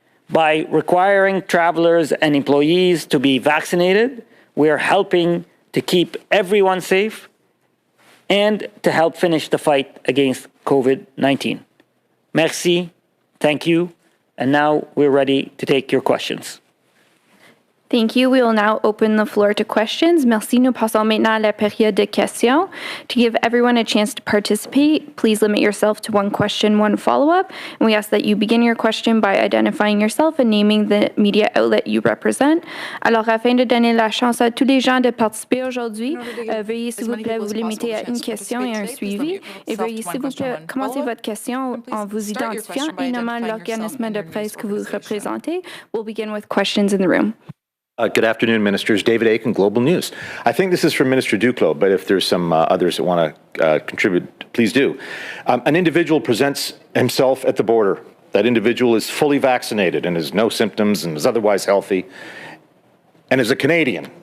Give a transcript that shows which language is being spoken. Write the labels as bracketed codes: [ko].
[en] By requiring travelers and employees to be vaccinated, we are helping to keep everyone safe and to help finish the fight against COVID-19. Merci, thank you, and now we're ready to take your questions. Thank you. We will now open the floor to questions. [fr] Merci. Nous passons maintenant à la période de questions. [en] To give everyone a chance to participate, please limit yourself to one question, one follow-up. And we ask that you begin your question by identifying yourself and naming the media outlet you represent. [fr] Alors, afin de donner la chance à tous les gens de participer aujourd'hui, veuillez s'il vous plaît vous limiter à une question et un suivi. Et veuillez s'il vous plaît commencer votre question en vous identifiant et nommant l'organisme de presse que vous représentez. [en] We'll begin with questions in the room. Good afternoon, Ministers. David Aiken, Global News. I think this is from Minister Duclos, but if there's some others that want to contribute, please do. An individual presents himself at the border. That individual is fully vaccinated and has no symptoms and is otherwise healthy and is a Canadian.